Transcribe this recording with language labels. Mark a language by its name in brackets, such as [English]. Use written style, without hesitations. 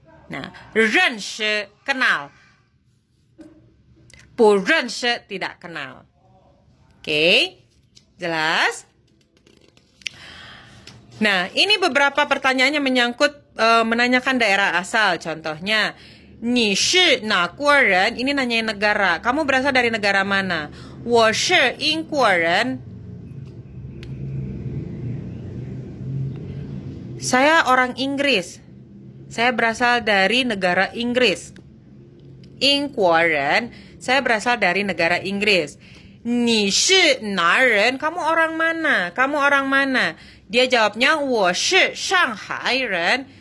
[Indonesian] Nah, 认识 kenal, 不认识 tidak kenal. Oke, jelas? Nah, ini beberapa pertanyaannya menyangkut menanyakan daerah asal. Contohnya, [Chinese] 你是哪国人? [Indonesian] Ini nanyain negara. Kamu berasal dari negara mana? [Chinese] 我是英国人. [Indonesian] Saya orang Inggris. Saya berasal dari negara Inggris. 英国人, saya berasal dari negara Inggris. [Chinese] 你是哪人? [Indonesian] Kamu orang mana? Kamu orang mana? Dia jawabnya, [Chinese] 我是上海人.